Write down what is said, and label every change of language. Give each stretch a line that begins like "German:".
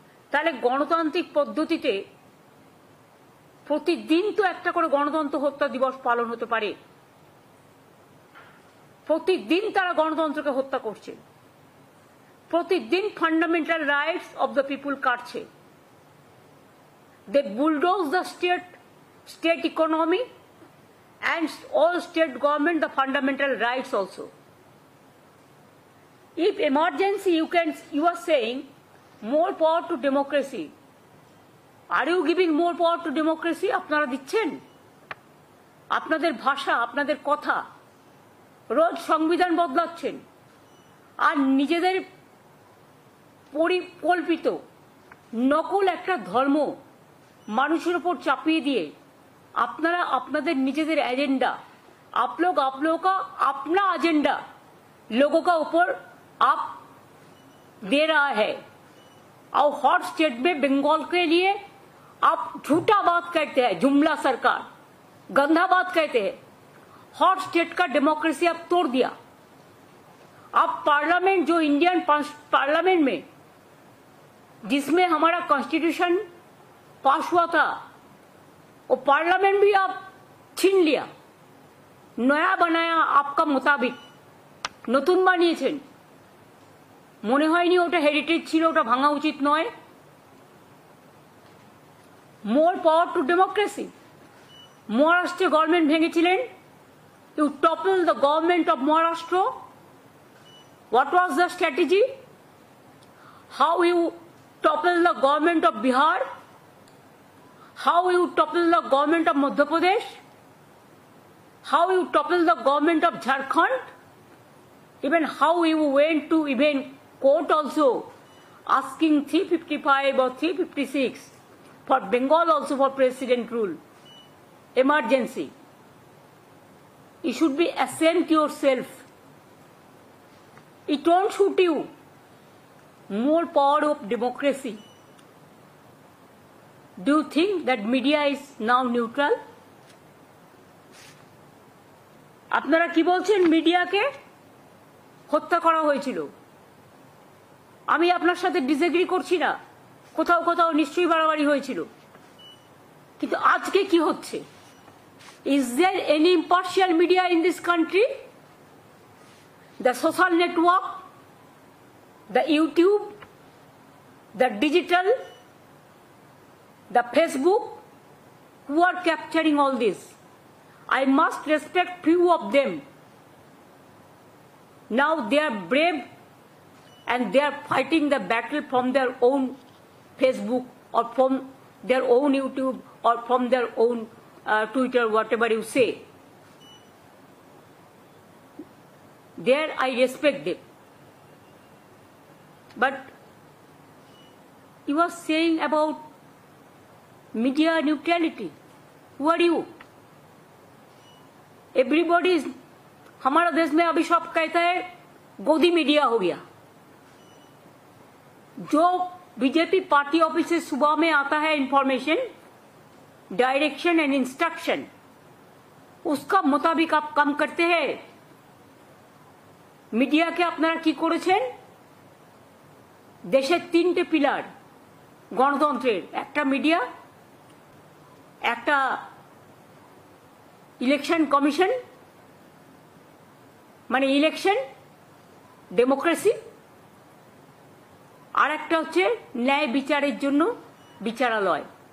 Bangla: তাহলে গণতান্ত্রিক পদ্ধতিতে প্রতিদিন তো একটা করে গণতন্ত্র হত্যা দিবস পালন হতে পারে। প্রতিদিন তারা গণতন্ত্রকে হত্যা করছে, প্রতিদিন fundamental rights of the people কাটছে।
English: They bulldoze the state economy and all state government the fundamental rights also. If emergency you are saying more power to democracy, are you giving more power to democracy?
Bangla: আপনারা দিচ্ছেন? আপনাদের ভাষা, আপনাদের কথা, রোজ সংবিধান বদলাচ্ছেন আর নিজেদের পরিকল্পিত নকল একটা ধর্ম মানুষের উপর চাপিয়ে দিয়ে আপনারা আপনাদের নিজেদের
Hindi: एजेंडा, आप लोगों का अपना एजेंडा लोगों का ऊपर आप दे रहा है। और हॉट स्टेट में बंगाल के लिए आप झूठा बात कहते हैं, जुमला सरकार, गंदा बात कहते हैं। हॉट स्टेट का डेमोक्रेसी आप तोड़ दिया। आप पार्लियामेंट, जो इंडियन पार्लियामेंट में जिसमें हमारा कॉन्स्टिट्यूशन पास हुआ था, वो पार्लियामेंट भी आप छीन लिया, नया बनाया आपका मुताबिक,
Bangla: नतून बानिয়েছেন। মনে হয়নি ওটা হেরিটেজ ছিল, ওটা ভাঙা উচিত নয়।
English: More power to democracy.
Bangla: মহারাষ্ট্রে government ভেঙেছিলেন,
English: You topple the government of Maharashtra What was the strategy? How you topple the government of Bihar? How you topple the government of Madhya Pradesh? How you topple the government of Jharkhand? Even how you went to even court also, asking 355 or 356 for Bengal also for president rule, emergency. You should be ashamed yourself. It won't suit you. More power of democracy. Do you think that media is now neutral?
Bangla: আপনারা কি বলছেন মিডিয়াকে হত্যা করা হয়েছিল? আমি আপনার সাথে ডিসএগ্রি করছি না, কোথাও কোথাও নিশ্চয়ই বাড়াবাড়ি হয়েছিল, কিন্তু আজকে কি হচ্ছে?
English: Is there any impartial media in this country? The social network, the YouTube, the digital, the Facebook, who are capturing all this? I must respect few of them. Now they are brave and they are fighting the battle from their own Facebook or from their own YouTube or from their own Twitter, whatever you say. There I respect them. But you are saying about media neutrality. Who are you? Everybody is,
Hindi: हमारा देश में अभी सब कहता है गोदी media हो गया. जो बीजेपी पार्टी ऑफिस से सुबह में आता है इंफॉर्मेशन, डायरेक्शन एंड इंस्ट्रक्शन, उसका मुताबिक आप काम करते हैं.
Bangla: মিডিয়াকে আপনারা কি করেছেন? দেশের তিনটে পিলার গণতন্ত্রের, একটা মিডিয়া, একটা ইলেকশন কমিশন মানে ইলেকশন ডেমোক্রেসি, আর একটা হচ্ছে ন্যায় বিচারের জন্য বিচারালয়.